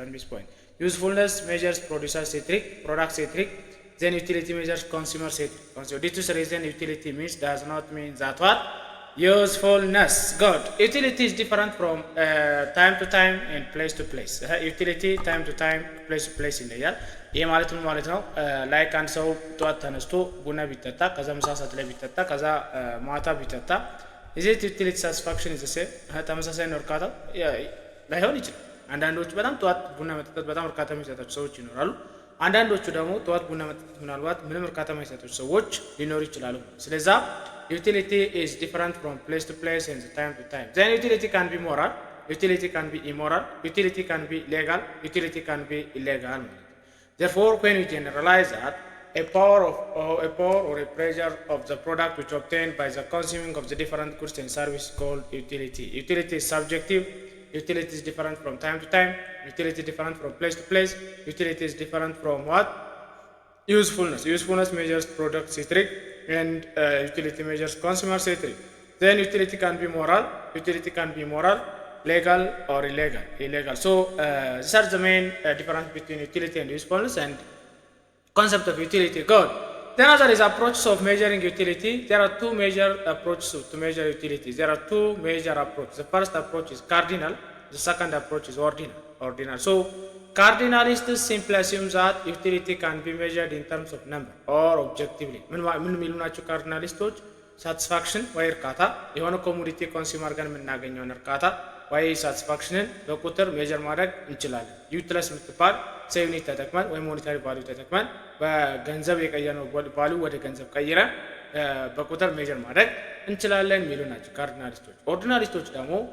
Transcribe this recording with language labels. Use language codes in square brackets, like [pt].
[en] On this point, usefulness measures producer centric, product centric. Then utility measures consumer centric. So this reason utility means does not mean that what? Usefulness. Good. Utility is different from time to time and place to place. Utility time to time, place to place [am] ይለያል። ይሄ ማለት ምን ማለት ነው? ላይክ አንድ ሰው ጠዋት ተነስቶ ቡና ቢጠጣ ከዛ ምሳ ሰዓት ላይ ቢጠጣ ከዛ ማታ ቢጠጣ [en] is it utility satisfaction is the same? [am] ተመሳሳይ ነው እርካታው ላይሆን ይችላል። አንዳንዶቹ በጣም ጠዋት ቡና መጠጣት በጣም እርካታ የሚሰጣቸው ሰዎች ይኖራሉ። አንዳንዶቹ ደግሞ ጠዋት ቡና መጠጣት ምናልባት ምንም እርካታ የማይሰጣቸው ሰዎች ሊኖሩ ይችላሉ። ስለዚህ [en] utility is different from place to place and time to time. Then utility can be moral, utility can be immoral, utility can be legal, utility can be illegal. Therefore, when we generalize that a power or a pressure of the product which obtained by the consuming of the different goods and services called utility. Utility is subjective. Utility is different from time to time. Utility is different from place to place. Utility is different from what? Usefulness. Usefulness measures product centric and utility measures consumer centric. Then utility can be moral. Utility can be moral, legal or illegal. So these are the main difference between utility and usefulness and concept of utility. Good. Then other is approaches of measuring utility. There are two major approaches to measure utility. There are two major approaches. The first approach is cardinal. The second approach is ordinal. So cardinalists simply assume that utility can be measured in terms of number or objectively. [am] ምን የሚሉ ናቸው ካርዲናሊስቶች? ሳቲስፋክሽን ወይ እርካታ የሆነ ኮሞዲቲ ኮንሱመር ጋር የምናገኘውን እርካታ ወይ ሳቲስፋክሽንን በቁጥር ሜጀር ማድረግ እንችላለን። ዩቲለስ የምትባል ሴ ዩኒት ተጠቅመን ወይ ሞኔታሪ ቫልዩ ተጠቅመን በገንዘብ የቀየርነው ቫልዩ ወደ ገንዘብ ቀይረን በቁጥር ሜጀር ማድረግ እንችላለን የሚሉ ናቸው ካርዲናሊስቶች። ኦርዲናሊስቶች ደግሞ